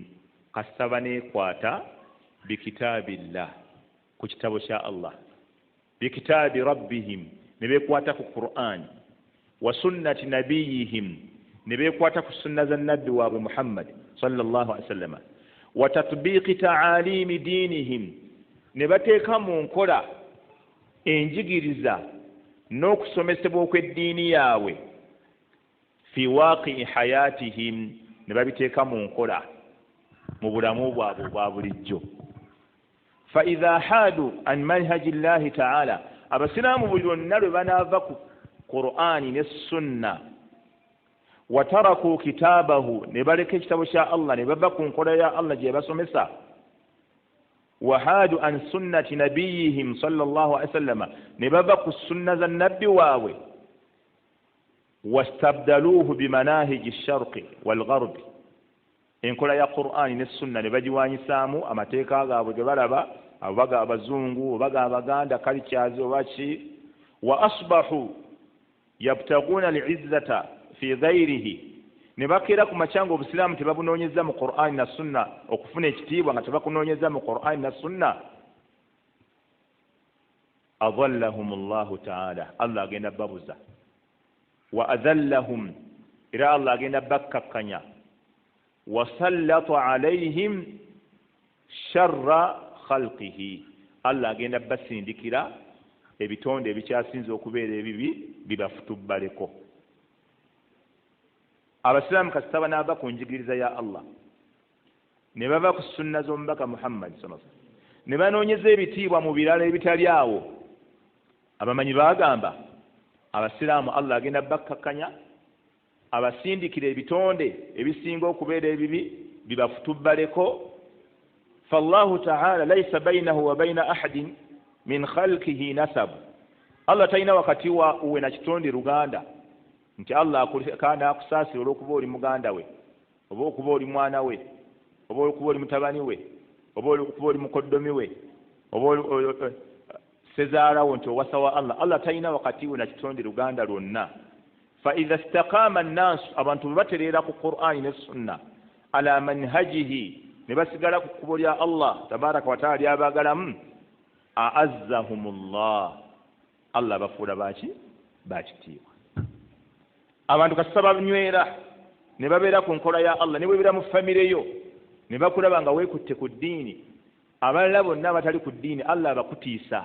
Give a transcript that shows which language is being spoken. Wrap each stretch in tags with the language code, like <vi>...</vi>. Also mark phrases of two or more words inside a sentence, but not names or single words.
<lg>kasaba neekwata bikitaabillah ku kitabo kya Allah</lg> <ar>بكتاب ربهم</ar> <lg>ne beekwata ku</lg> <ar>القرآن وسنة نبيهم</ar> <lg>ne beekwata ku sunna za nabbi waabwe Muhammad</lg> <ar>صلى الله عليه وسلم وتطبيق تعاليم دينهم</ar> <lg>ne bateeka mu nkola enjigiriza n'okusomesebwa okw'eddiini yaabwe</lg> <ar>في واقع حياتهم</ar> <lg>ne babiteeka mu nkola mu bulamu bwabwe obwa bulijjo.</lg> <ar>فإذا حادوا عن منهج الله تعالى</ar> <lg>abasiraamu buli lwonna lwe banaava ku Qur'ani ne sunna</lg> <ar>وتركوا كتابه</ar> <lg>ne baleka ekitabo kya Allah ne bava ku nkola ya Allah gye basomesa</lg> <ar>وحادوا عن سنة نبيهم صلى الله عليه وسلم</ar> <lg>ne bava ku sunna za nabbi waabwe</lg> <ar>واستبدلوه بمناهج الشرق والغرب</ar> <lg>enkola ya Qur'ani ne sunna ne bagiwanyisaamu amateeka gaabwe ge balaba abaga abazungu obaga abaganda cultures obaki</lg> <ar>وأصبحوا يبتغون العزة في غيره</ar> <lg>ne bakeera ku makyanga obusiraamu tebabunoonyeza mu Qur'ani na sunna okufuna ekitiibwa nga tebakunoonyeza mu Qur'ani na sunna.</lg> <ar>أذلهم الله تعالى</ar> <lg>Allah agenda babuza</lg> <ar>وأذلهم</ar> <lg>era Allah agenda bakkakkanya</lg> <ar>وسلط عليهم شر خلقه</ar> <lg>Allah agenda basindikira ebitonde ebikyasinza okubeera ebibi bibafutubbaleko. Abasiraamu kasita banaava ku njigiriza ya Allah ne bava ku sunna z'omubaka Muhammad</lg> <ar>صلى الله عليه وسلم</ar> <lg>ne banoonyeza ebitiibwa mu birala ebitali awo, abamanyi baagamba abasiraamu Allah agenda bakkakkanya abasindikira ebitonde ebisinga okubeera ebibi bibafutubbaleko.</lg> <ar>فالله تعالى ليس بينه وبين أحد من خلقه نسب.</ar> <lg>Allah talina wakati wa uwe na kitonde luganda nti Allah kana akusaasira olw'okuba oli muganda we oba okuba oli mwana we oba okuba oli mutabani we oba okuba oli mukoddomi we oba sezaalawo nti owasa wa Allah talina wakati we na kitonde luganda lwonna.</lg> <ar>فإذا استقام الناس,</ar> <lg>abantu batereera ku Qur'ani ne Sunna</lg> <ar>على منهجه,</ar> <lg>ne basigala ku kkubo lya Allah</lg> <ar>تبارك وتعالى</ar> <lg>lyabagalamu, a'azzahumullah, Allah bafuula bakitiibwa. Abantu kasita banywera ne babeera ku nkola ya Allah, ne bwebeera mu famire yo ne bakulaba nga weekutte ku ddiini, abalala bonna abatali ku ddiini Allah abakutiisa.</lg>